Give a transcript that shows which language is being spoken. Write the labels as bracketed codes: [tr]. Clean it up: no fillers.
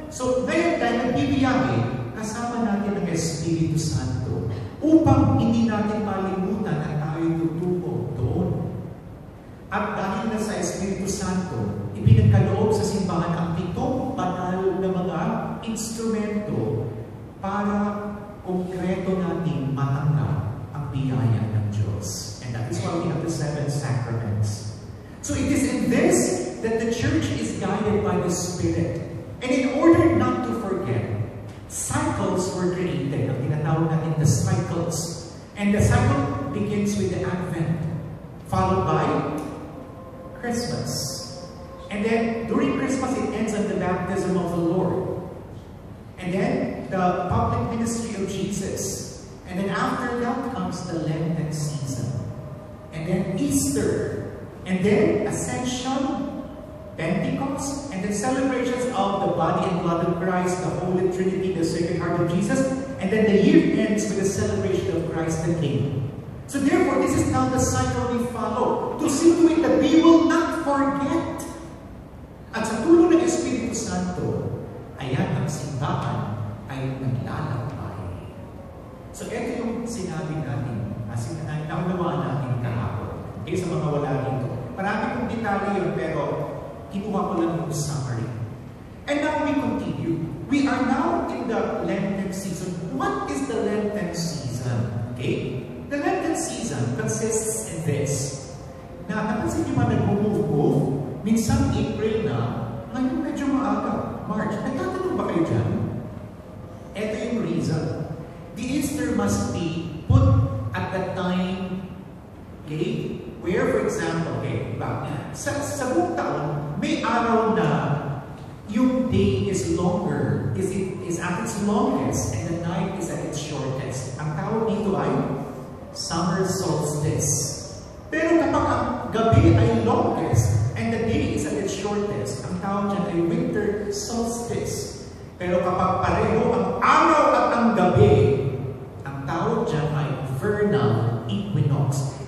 [tl] So, ngayon tayo nagbibiyahe, kasama natin ang Espiritu Santo upang hindi natin malimutan na tayo tutungo doon. At dahil na sa Espiritu Santo, ipinagkaloob sa simbahan ang 7 banal na mga instrumento para konkreto natin matanggap ang biyaya ng Diyos. [en] And that is why we have the 7 sacraments. So it is in this that the church is guided by the Spirit. And in order not to forget, cycles were created. [tl] Ang tinatawag natin [en] the cycles. And the cycle begins with the Advent, followed by Christmas. And then during Christmas, it ends on the baptism of the Lord. And then the public ministry of Jesus. And then after that comes the Lenten season. And then Easter. And then Ascension, Pentecost, and then celebrations of the body and blood of Christ, the Holy Trinity, the Sacred Heart of Jesus. And then the year ends with the celebration of Christ the King. So therefore, this is now the cycle we follow to see to it that we will not forget. [tl] At sa tulong ng Espiritu Santo, ayan ang simbahan ay naglalakbay. So ito yung sinabi natin, naunawaan natin kahapon. Okay, sa mga wala dito. Marami kong detalye yun, pero kinuha ko lang yung summary. [en] And now we continue. We are now in the Lenten season. What is the Lenten season? Okay? The Lenten season consists in this. [tl] Na napansin niyo ba nag-move-move? Minsan April na, ngayon medyo maaga, March. Nagtatanong ba kayo dyan? Ito yung reason. [en] The Easter must be put at the time, okay, where, for example, okay, [tl] sa buong taon, may araw na yung [en] day is longer, is at its longest, and the night is at its shortest. [tl] Ang tawag dito ay summer solstice. Pero kapag ang gabi ay [en] longest and the day is at its shortest, [tl] ang tawag dyan ay winter solstice. Pero kapag pareho ang araw at ang gabi, ang tawag dyan ay vernal equinox.